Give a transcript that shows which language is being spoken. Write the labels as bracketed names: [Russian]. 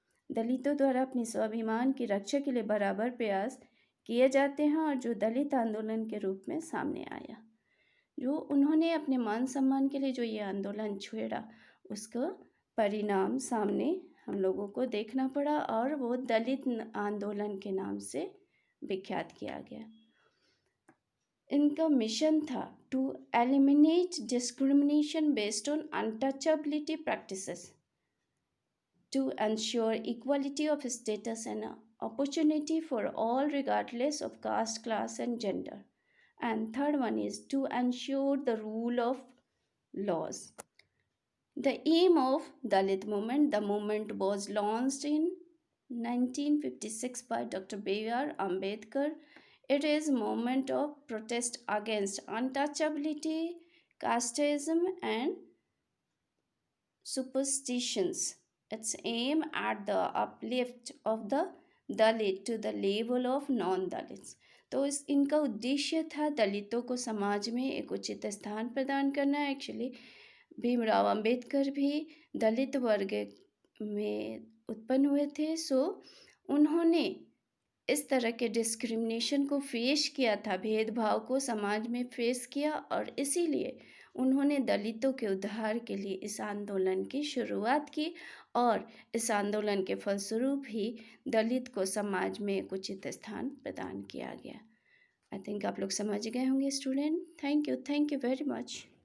[Hindi] दलितों द्वारा अपने स्वाभिमान की रक्षा के लिए बराबर प्रयास किए जाते हैं, और जो दलित आंदोलन के रूप में सामने आया, जो उन्होंने अपने मान सम्मान के लिए जो ये आंदोलन छेड़ा, उसका परिणाम सामने हम लोगों को देखना पड़ा, और वो दलित आंदोलन के नाम से विख्यात किया गया। इनका मिशन था [English] To eliminate discrimination based on untouchability practices, to ensure equality of status and opportunity for all regardless of caste, class and gender. And third one is to ensure the rule of laws. The aim of Dalit movement, the movement was launched in 1956 by Dr. B.R. Ambedkar. It is a movement of protest against untouchability, casteism and superstitions. Its aim at the uplift of the Dalit to the level of non-Dalits. [Hindi] तो इनका उद्देश्य था दलितों को समाज में एक उचित स्थान प्रदान करना। एक्चुअली भीमराव अंबेडकर भी दलित वर्ग में उत्पन्न हुए थे, सो उन्होंने इस तरह के डिस्क्रिमिनेशन को फेस किया था, भेदभाव को समाज में फेस किया, और इसीलिए उन्होंने दलितों के उद्धार के लिए इस आंदोलन की शुरुआत की, और इस आंदोलन के फलस्वरूप ही दलित को समाज में एक उचित स्थान प्रदान किया गया। [English] I think [Hindi] आप लोग समझ गए होंगे student. [English] Thank you very much.